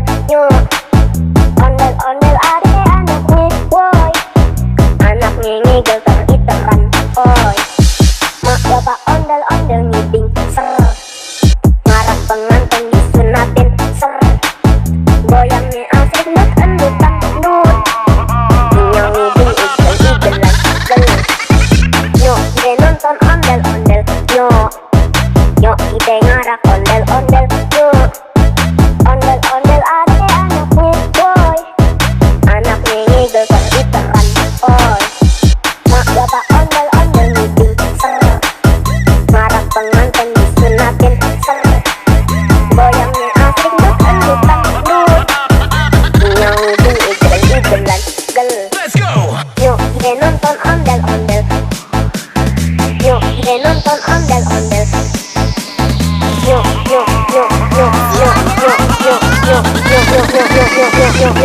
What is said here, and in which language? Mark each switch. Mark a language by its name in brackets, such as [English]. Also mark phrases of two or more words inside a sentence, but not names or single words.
[Betawi] yuk ondel-ondel ade anaknya boy, anaknya ngigel teriteran, oi mak bapak ondel-ondel ngiding ser, ngarak pengantin disunatin ser, goyangnya asik dut endutan dut, nyong ngiding igel-igelan gel. Yuk ide nonton ondel-ondel, yuk ide ngarak ondel-ondel, yuk ondel-ondel ade anaknya boy, anaknya ngigel teriteran, oi mak bapak ondel-ondel meeting ser, ngarak pengantin disunatin ser, goyangnya asik dut endutan dut, nyong ngiding igel-igelan gel. [English] Let's go. [Betawi] Yuk ide nonton ondel-ondel, yuk ide nonton ondel-ondel, yuk yuk yuk yuk yuk yuk yuk yuk yuk yuk yuk yuk yuk yuk yuk.